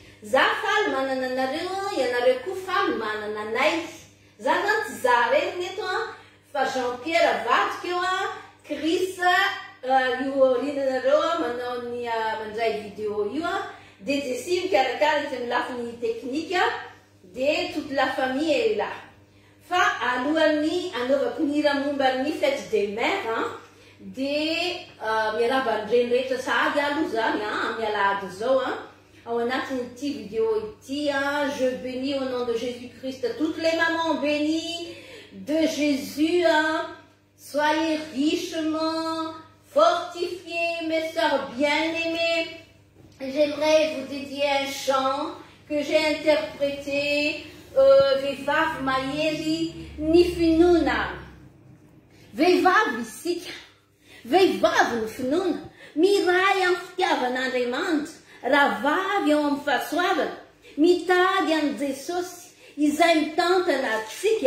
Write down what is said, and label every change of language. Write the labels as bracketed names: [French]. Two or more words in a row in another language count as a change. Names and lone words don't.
[Malagasy] Za faly manana anareo, ianareo koa faly manana anay. Za zany tsy za reny neto fa Jean-Pierre avadika eo Chris io rinanareo manao ny mandray vidéo io de Jessie mikarakara izy amin'ny lafiny teknika [French] de toute la famille est là. [Malagasy] Fa alohan'ny anaovako ny hira momba ny [French] fête des mères [Malagasy] de miaraba ny reny rehetra sady aloha zany amin'ny alahady zao au anatin'ity vidéo ity, [French] je bénis au nom de Jésus-Christ toutes les mamans bénies de Jésus. Soyez richement fortifiées, mes sœurs bien-aimées. J'aimerais vous dédier un chant que j'ai interprété [Malagasy] vehivavy mahery ny finoana. Vehivavy isika, vehivavy ny finoana, miray amin'ny fitiavan'Andriamanitra, raha vavy ao amin'ny fahasoavana, mitady an'i Jesosy, izay mitantana antsika.